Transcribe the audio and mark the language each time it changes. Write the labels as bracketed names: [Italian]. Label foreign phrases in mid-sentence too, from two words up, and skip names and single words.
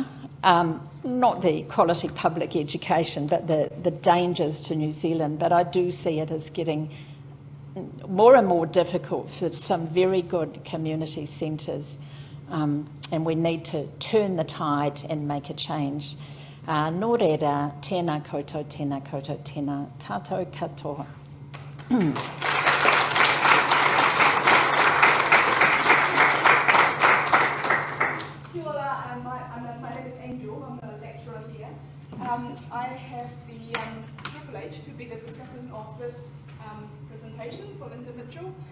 [English] Not the quality public education, but the dangers to New Zealand. But I do see it as getting more and more difficult for some very good community centres, and we need to turn the tide and make a change. [Māori] Nō reira, tēnā koutou, tēnā tātou katoa. [English] My name is Angel. I'm a lecturer here. I have the privilege to be the discussant of this presentation for Linda Mitchell.